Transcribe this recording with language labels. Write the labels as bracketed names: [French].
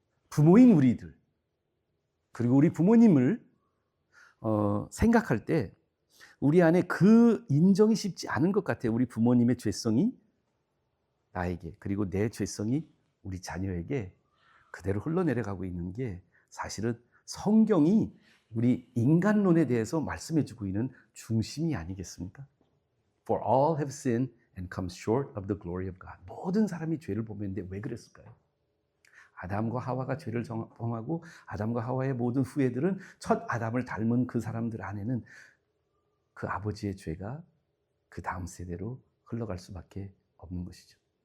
[Korean] 부모인 우리들, 그리고 우리 부모님을 생각할 때 우리 안에 그 인정이 쉽지 않은 것 같아요. 우리 부모님의 죄성이 나에게, 그리고 내 죄성이 우리 자녀에게 그대로 흘러내려가고 있는 게 사실은 성경이 우리 인간론에 대해서 말씀해주고 있는 중심이 아니겠습니까? [English] For all have sinned and come short of the glory of God. [Korean] 모든 사람이 죄를 범했는데 왜 그랬을까요? 아담과 하와가 죄를 범하고 아담과 하와의 모든 후예들은 첫 아담을 닮은 그 사람들 안에는 그 아버지의 죄가 그 다음 세대로 흘러갈 수밖에 없는 것이죠.